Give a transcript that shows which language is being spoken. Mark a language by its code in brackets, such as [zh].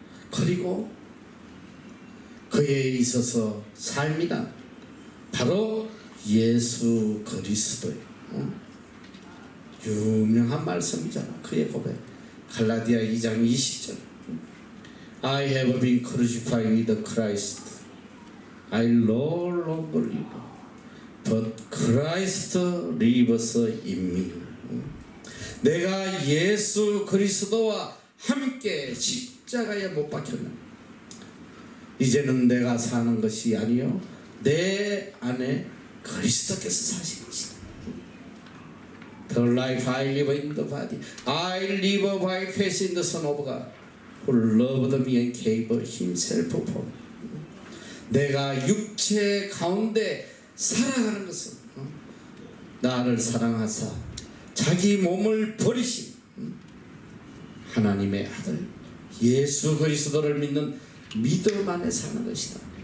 [ko] 그리고 그에 있어서 삶이란 바로 예수 그리스도예요. 유명한 말씀이잖아. 그의 고백. 갈라디아 2장 20절. [en] I have been crucified with Christ. I no longer live, but Christ lives in me. [ko] 내가 예수 그리스도와 함께 십자가에 못 박혔나. 이제는 내가 사는 것이 아니요 내 안에 그리스도께서 사시는 것이다. [en] The life I live in the body, I live by faith in the Son of God, who loved me and gave himself for me. [ko] 내가 육체 가운데 살아가는 것은 나를 사랑하사 자기 몸을 버리신 하나님의 아들 예수 그리스도를 믿는 믿음 안에 사는 것이다.